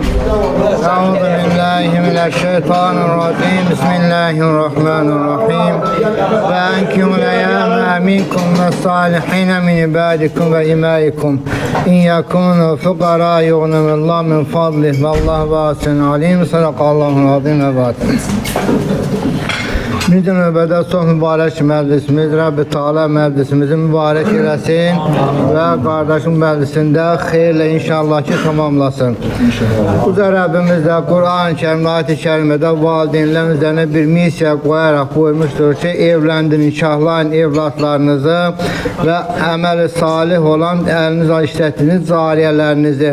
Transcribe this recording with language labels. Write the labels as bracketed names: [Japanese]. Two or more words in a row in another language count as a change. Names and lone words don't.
[Arabic] أعوذ بالله من الشيطان الرجيم. بسم الله الرحمن الرحيم وأنكحوا الأيامى منكم والصالحين من عبادكم وإمائكم. إن يكونوا فقراء يغنهم الله من فضله. والله واسع عليم صدق الله العظيم وباطن. [Azerbaijani] Birinci növbədə çox mübarək məclisimiz, Rəbbi Teala məclisimizi mübarək eləsin və qardaşın məclisində xeyirlə inşallah ki tamamlasın. Bu da Rəbbimiz də Quran-ı Kərimdə, ayət-i kərimədə valideynlərin üzərinə bir missiya qoyaraq buyurmuşdur ki, evləndirin, nikahlayın evlatlarınızı və əməli salih olan əlinizə işlətdiyiniz cariyələrinizi.